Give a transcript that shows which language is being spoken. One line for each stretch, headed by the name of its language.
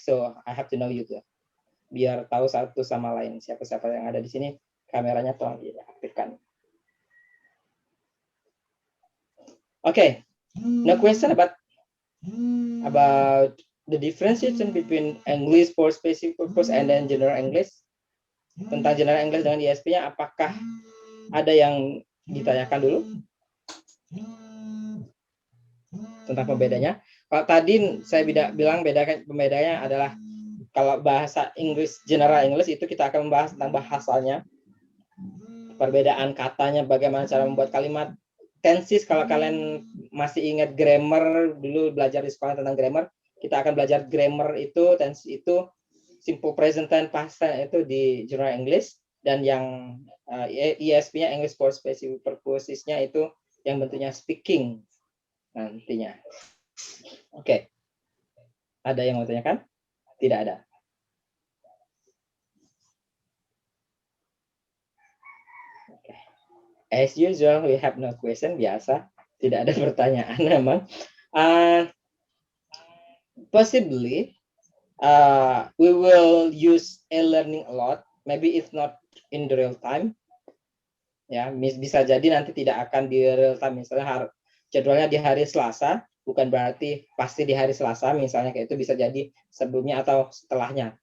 English: So I have to know you too.
Indonesian: Biar tahu satu sama lain siapa-siapa yang ada di sini, kameranya tolong diaktifkan.
English: Okay, no question about the differentiation between English for specific purpose and then general English.
Indonesian: Tentang general English dengan ISP-nya, apakah ada yang ditanyakan dulu tentang pembedanya? Kalau tadi saya bilang pembedanya adalah kalau bahasa Inggris general English itu kita akan membahas tentang bahasanya, perbedaan katanya, bagaimana cara membuat kalimat, tenses. Kalau kalian masih ingat grammar, dulu belajar di sekolah tentang grammar, kita akan belajar grammar itu, tense itu, simple present tense, past tense itu di general English, dan yang ESP-nya English for specific purposes-nya itu yang bentuknya speaking nantinya. Oke. Ada yang mau tanyakan? Tidak ada.
English: Okay. As usual, we have no question.
Indonesian: Biasa, tidak ada pertanyaan memang.
English: Possibly, we will use e-learning a lot. Maybe it's not in the real time.
Indonesian: Ya, bisa jadi nanti tidak akan di real time. Misalnya jadwalnya di hari Selasa, bukan berarti pasti di hari Selasa. Misalnya kayak itu bisa jadi sebelumnya atau setelahnya.